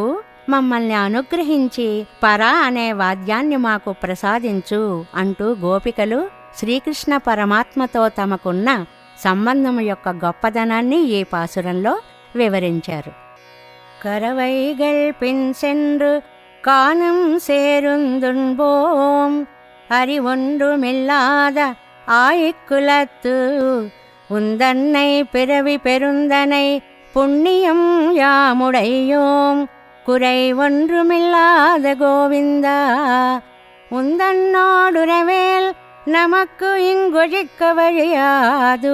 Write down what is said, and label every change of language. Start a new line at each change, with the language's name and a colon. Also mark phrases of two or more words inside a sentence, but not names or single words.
Telugu: మమ్మల్ని అనుగ్రహించి పరా అనే వాద్యాన్ని మాకు ప్రసాదించు అంటూ గోపికలు శ్రీకృష్ణ పరమాత్మతో తమకున్న సంబంధం యొక్క గొప్పదనాన్ని ఈ పాసురంలో వివరించారు.
Tamil: கறவைகள் பின் சென்று கானம் சேர்ந்துண்போம். அறிவொன்றுமில்லாத ஆய்க்குலத்து உந்தன்னை பிறவி பெருந்தனை புண்ணியம் யாமுடையோம். குறை ஒன்றுமில்லாத கோவிந்தா உந்தன்னோடுறவேல் நமக்கு இங்கொழிக்க வழியாது.